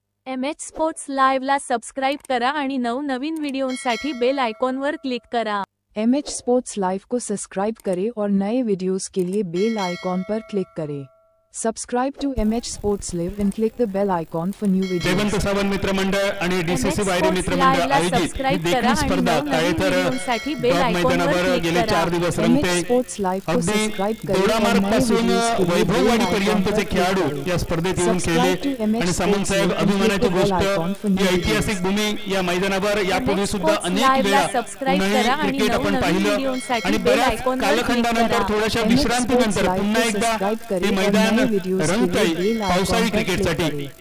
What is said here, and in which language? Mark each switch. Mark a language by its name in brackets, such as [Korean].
[Marathi] MH sports लाईव्हला subscribe करा आणि नवनवीन व्हिडिओसाठी बेल आयकॉनवर क्लिक करा. [Hindi] MH स्पोर्ट्स लाइव को सब्सक्राइब करें और नए वीडियोस के लिए बेल आइकॉन पर क्लिक करें. [English] Subscribe to MH Sports Live and click the bell icon for new videos. [Marathi] Jaywant Sawant मित्रमंडळ आणि DCC वायरी मित्रमंडळ आयोजित ही देखील स्पर्धा ताळेतर मैदानावर गेले 4 दिवस रंगते. अगदी दोडामार्ग पासून वैभववाडी पर्यंतचे खेळाडू या स्पर्धेत येऊन खेळले आणि सामंत साहेब अभिमानाची गोष्ट ही ऐतिहासिक भूमी या मैदानावर यापूर्वी सुद्धा अनेक वेळा क्रिकेट आपण पाहिलं आणि बऱ्याच कालखंडानंतर थोड्याशा विश्रांतीनंतर पुन्हा एकदा हे मैदान रंगतंय पावसाळी क्रिकेटसाठी.